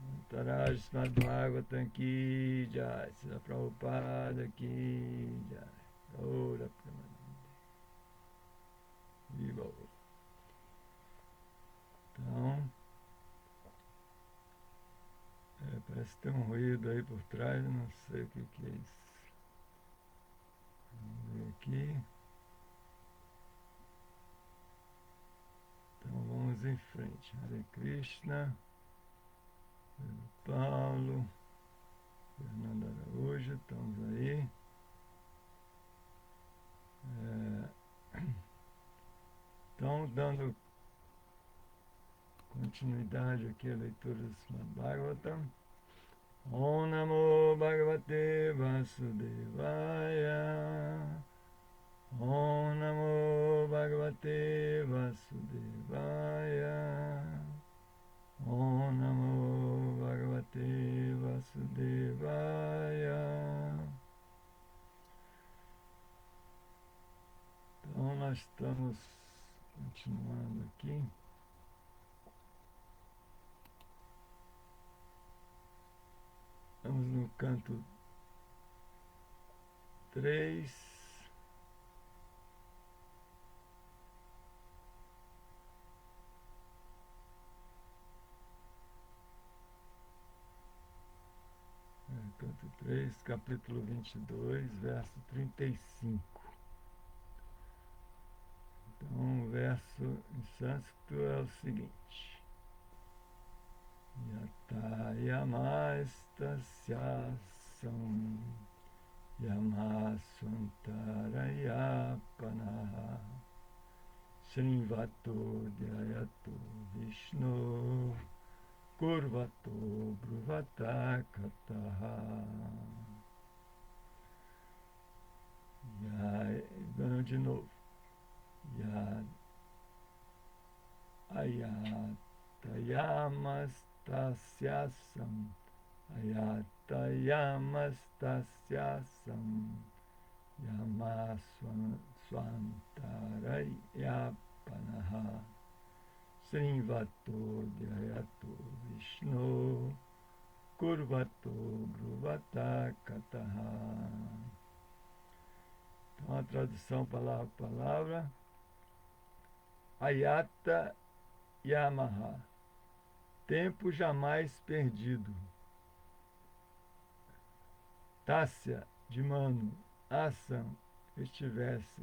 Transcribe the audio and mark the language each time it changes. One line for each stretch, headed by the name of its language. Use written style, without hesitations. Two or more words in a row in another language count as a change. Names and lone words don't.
Sanskrit: Taraj Srimad Bhagavatam Ki Jai, Srila Prabhupada Ki Jai, Ora Premanande.
Portuguese: Viva o. Então, parece que tem um ruído aí por trás, não sei o que é isso. Vamos ver aqui. Então vamos em frente.
Sanskrit: Hare Krishna,
Portuguese: Pedro Paulo, Fernando Araújo, estamos aí. Então, dando continuidade aqui à leitura do Srimad Bhagavatam.
Sanskrit: Om Namo Bhagavate Vasudevaya. Om Namo Bhagavate Vasudevaya. Om Namo Bhagavate Vasudevaya.
Portuguese: Então nós estamos continuando aqui. Estamos no canto 3. Canto 3, capítulo 22, verso 35. Então, o verso em sânscrito é o seguinte:
Sanskrit: Yata yamastasyasam yamasvantarayapanaha Srinvato dhyayato Vishnu Kurvato bruvata kataha.
Portuguese: De novo.
Sanskrit: Ayatayamastasyassam yamasvantarayapanaha Srinvato dhyayato Vishnu Kurvato bruvata kataha.
Portuguese: Então a tradução palavra por palavra.
Sanskrit: Ayata Yamaha,
Portuguese: tempo jamais perdido. Tássia, de mano, Assam, estivessem.